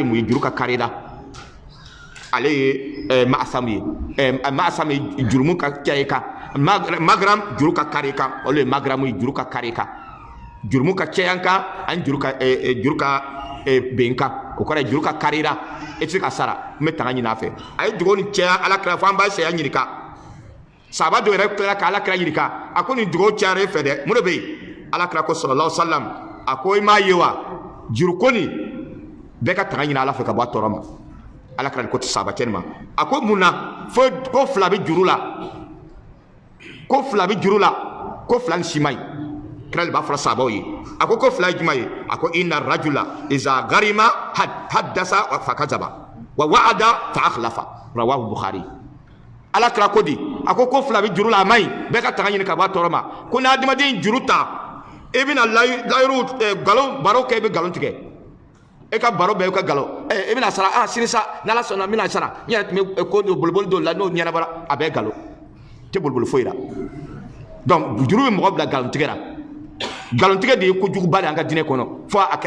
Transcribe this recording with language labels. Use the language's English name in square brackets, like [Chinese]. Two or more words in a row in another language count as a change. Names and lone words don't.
[Bambara] mun ye juru ka kari la ale ye ma'asam ye ma'asam ye jurumu ka kɛ i kan magram juru ka kari kan olu ye magram ye juru ka kari kan jurumu ka cɛyan kan ani juru ka ben kan o kɔrɔ ye juru ka karira e tɛ se ka sara n bɛ tanga ɲini a fɛ a ye dugawu ni cɛya ala kira fo an b'a sɛya ɲininka sahaba dɔ yɛrɛ tilara ka ala kira ɲininka a ko nin dugawu cayara e fɛ dɛ mun de bɛ yen ala kira ko [Arabic] صلى الله عليه وسلم [Bambara] a ko i m'a ye wa juru ko nin beka tanga ɲina ala fɛ ka bɔ a tɔɔrɔ ma ala kɛra ko sahaba kɛnɛ ma a ko mun na fo ko fila bɛ juru la ko fila bɛ juru la ko fila ni si ma ɲi kira de b'a fɔra sahabaw ye a ko fila ye jumɛn ye a ko [Arabic] إن الرجل إذا غرم حدث فكذب ووعد فأخلف رواه البخاري [Bambara] ala kira ko di a ko fila bɛ juru la a ma ɲi bɛɛ ka tanga ɲini ka bɔ a tɔɔrɔ ma ko ni adamaden juru ta e bɛna layiru galon baro kɛ e bɛ galon tigɛ e ka baro bɛɛ e ka galon e bɛna sara sini sa n'ala sɔnna n bɛna sara n yɛrɛ tun bɛ ko boliboli dɔw la n'o ɲɛnabara a bɛɛ galon tɛ boliboli foyi la donc juru bɛ mɔgɔ bila galon tigɛ la galon tigɛ de ye kojuguba de an ka diinɛ kɔnɔ fo a kɛra